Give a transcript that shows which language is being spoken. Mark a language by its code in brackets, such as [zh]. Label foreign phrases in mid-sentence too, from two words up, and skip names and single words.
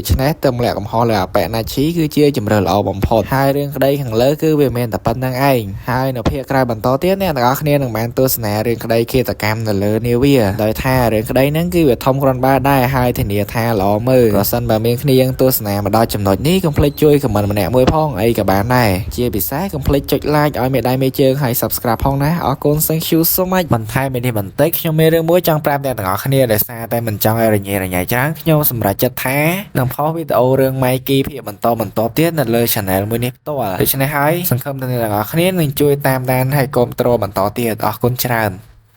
[km] ច្នេះទម្លាក់កំហុសលើអាប៉ែណាឈីគឺជាជំរឿនល្អបំផុតហើយរឿងក្តីខាងលើគឺវាមានតែប៉ុណ្្នឹងឯងហើយនៅភាគក្រោយបន្តទៀតអ្នកទាំងអស់គ្នានឹង បានទស្សនារឿងក្តីឃាតកម្មនៅលើនាវាដោយថារឿងក្តីហ្នឹងគឺវាធំគ្រាន់បើដែរហើយធានាថា ល្អមើលប្រសិនបើមានគ្នាយើងទស្សនាមកដល់ចំណុចនេះកុំភ្លេចជួយខមមិនម្នាក់មួយផងអីក៏បានដែរជាពិសេសកុំភ្លេចចុច like ឲ្យមេដៃមេជើងហើយ subscribe ផងណាអរគុណ [en] thank you so much [km] បន្ថែមនេះបន្តិចខ្ញុំមានរឿងមួយចង់ប្រាប់អ្នកទាំងអស់គ្នាដោយសារតែមិនចង់ឲ្យរញ៉េរញ៉ៃច្រើនខ្ញុំសម្រេចចិត្តថានឹងផុសវីដេអូរឿង Mikey ភាគបន្តទៀតនៅលើ channel មួយនេះផ្ទាល់ដូច្នេះហើយសង្ឃឹមថាអ្នកទាំងអស់គ្នានឹងជួយតាមដានហើយគាំទ្របន្តទៀតអរគុណច្រើន